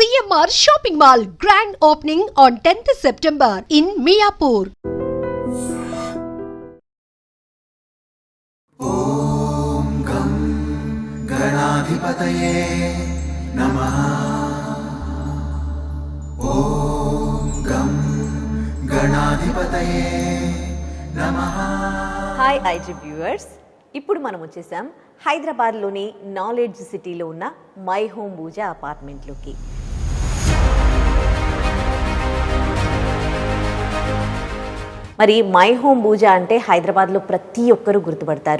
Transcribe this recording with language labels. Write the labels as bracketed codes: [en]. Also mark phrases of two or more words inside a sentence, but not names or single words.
[en] GMR Shopping Mall grand opening on 10th September in Miapur. [sa] ॐ गं गणाधिपतये नमः। ॐ गं गणाधिपतये नमः। [en] Hi IG viewers, [te] ఇప్పుడు మనం వచ్చేసాం హైదరాబాద్లోని నాలెడ్జ్ సిటీలో ఉన్న మై హోమ్ పూజా అపార్ట్మెంట్లోకి. మరి మై హోమ్ పూజ అంటే హైదరాబాద్లో ప్రతి ఒక్కరూ గుర్తుపడతారు.